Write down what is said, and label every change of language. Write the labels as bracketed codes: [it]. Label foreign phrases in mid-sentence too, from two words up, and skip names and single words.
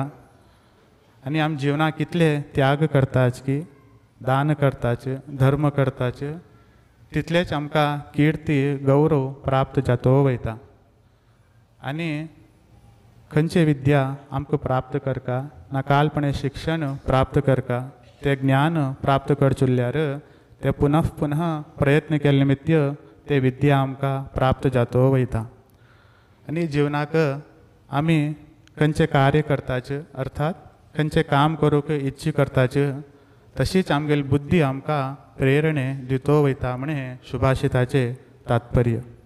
[kok] आनी आमी जिवनाक कितले त्याग करताच की, दान करताचे, धर्म करताचे, तितलेच आमकां किर्ती गौरव प्राप्त जातो वयता. आनी खंयची विद्या आमकां प्राप्त करका ना कालपणे शिक्षण प्राप्त करका ते ज्ञान प्राप्त करचुल्ल्यार ते पुनः पुनः प्रयत्न केले निमित्त ते विद्या आमकां प्राप्त जातो वयता. आनी जिवनाक आमी खंयचे कार्य करताचे अर्थात खंयचे काम करूंक इच्छी करताचे तशीच आमगेली बुद्धी आमकां प्रेरणे दितो वयता म्हणे सुभाषिताचे तात्पर्य.